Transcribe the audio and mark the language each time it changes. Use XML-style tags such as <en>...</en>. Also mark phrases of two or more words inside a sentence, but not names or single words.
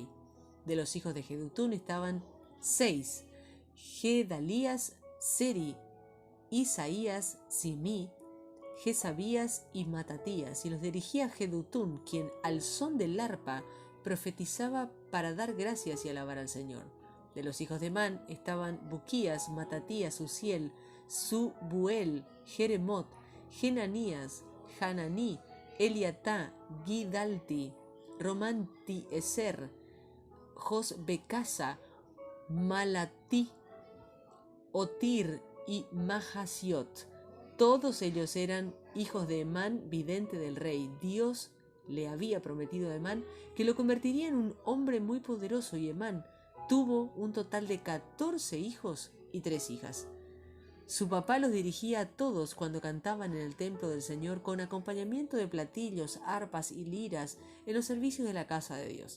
<es>De los hijos de Jedutum estaban 6, Gedalías, Seri, Isaías, Simí, Jezabías y Matatías, y los dirigía Jedutum, quien al son del arpa profetizaba para dar gracias y alabar al Señor. De los hijos de Man estaban Buquías, Matatías, Uziel, Subuel, Jeremot, Genanías, Hananí, Eliatá, Gidalti, Romanti-Eser, Josbecasa, Malatí, Otir y Mahasiot. Todos ellos eran hijos de Emán, vidente del rey. Dios le había prometido a Emán que lo convertiría en un hombre muy poderoso, y Emán tuvo un total de 14 hijos y 3 hijas. Su papá los dirigía a todos cuando cantaban en el templo del Señor con acompañamiento de platillos, arpas y liras en los servicios de la casa de Dios.</es>